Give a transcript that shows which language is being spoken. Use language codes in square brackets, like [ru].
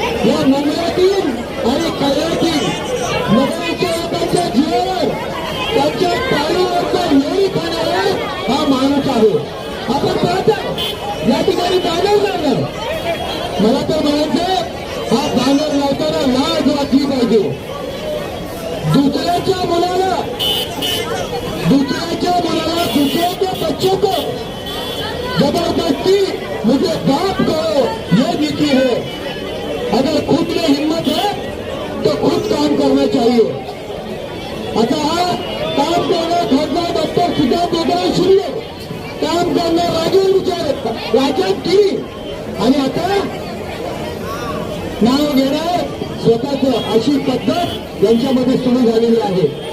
[mr] या मुंबईतील आणि कल्याणतील नगराच्या लोकांच्या जीवावर, त्यांच्या पाळीवरचा येळी खाणारा हा माणूस आहे। आपण पाहता या ठिकाणी बॅनर लागलं, मला तर म्हणायचं हा बॅनर लावताना लाज वाटली पाहिजे। दुसऱ्याच्या मुलाला [hi] दूसरे के बच्चों को जबरदस्ती मुझे बाप करो, ये नीति है। अगर खुद में हिम्मत है तो खुद काम करना चाहिए। [mr] आता हा काम करणार खासदार डॉक्टर सिद्धार्थ एकनाथ शिंदे, काम करणार राज्यात केली आणि आता नाव घेणार स्वतःच, अशी पद्धत यांच्यामध्ये सुरू झालेली आहे।